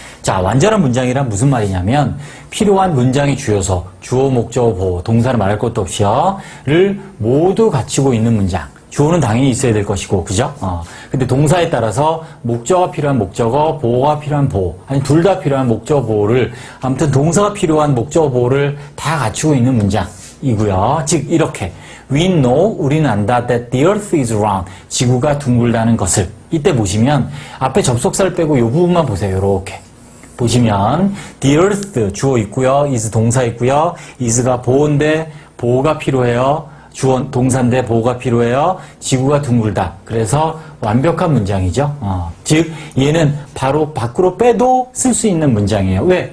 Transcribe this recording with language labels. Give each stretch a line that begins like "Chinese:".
Korean: 자, 완전한 문장이란 무슨 말이냐면 필요한 문장의 주요소, 주어, 목적어, 보어, 동사를 말할 것도 없이요,를 모두 갖추고 있는 문장. 주어는 당연히 있어야 될 것이고, 그죠? 근데 동사에 따라서 목적어가 필요한 목적어, 보어가 필요한 보어, 아니 둘 다 필요한 목적어, 보어를, 아무튼 동사가 필요한 목적어, 보어를 다 갖추고 있는 문장이고요.
English: 즉 이렇게 We know,
Korean: 우리는 안다
English: that the earth is round.
Korean: 지구가 둥글다는 것을. 이때 보시면 앞에 접속사를 빼고 이 부분만 보세요. 이렇게. 보시면 the earth 주어 있고요. is 동사 있고요. is가 보어인데 보어가 필요해요. 주어 동사인데 보어가 필요해요. 지구가 둥글다. 그래서 완벽한 문장이죠. 즉 얘는 바로 밖으로 빼도 쓸 수 있는 문장이에요. 왜?